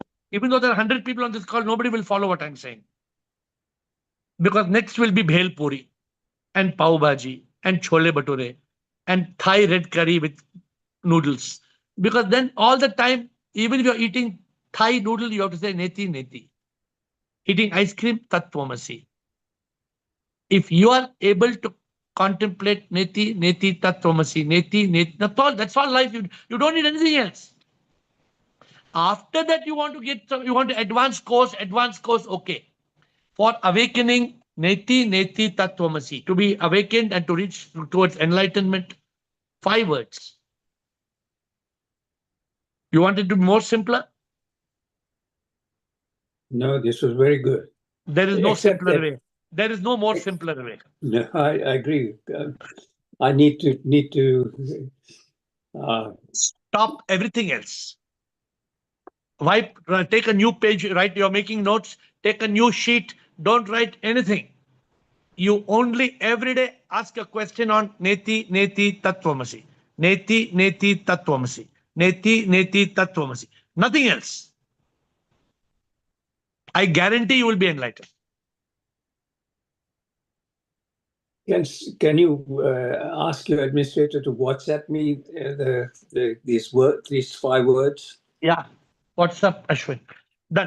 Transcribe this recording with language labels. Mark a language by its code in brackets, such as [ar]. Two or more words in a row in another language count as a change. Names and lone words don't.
[en] Even though there are 100 people on this call, nobody will follow what I'm saying. Because next will be bhel puri and pav bhaji and chole bhature and Thai red curry with noodles. Because then all the time, even if you're eating Thai noodle, you have to say [sa] नेति, नेति. [en] Eating ice cream, tattvamasi. If you are able to contemplate [sa] नेति, नेति, तत्त्वमसि, नेति, नेति, [en] that's all life. You don't need anything else. After that, you want to advance course, okay. For awakening, [sa] नेति, नेति, तत्त्वमसि, [en] to be awakened and to reach towards enlightenment, 5 words. You want it to be more simpler? No, this was very good. There is no Except simpler that, way. There is no more simpler way. no, I agree. I need to Stop everything else. Wipe, take a new page, write, you're making notes, take a new sheet, don't write anything. You only every day ask a question on [sa] नेति, नेति, तत्त्वमसि. नेति, नेति, तत्त्वमसि। नेति, नेति, तत्त्वमसि. [en] Nothing else. I guarantee you will be enlightened. Can you ask your administrator to WhatsApp me these 5 words? Yeah. What's up, Ashwin? Done.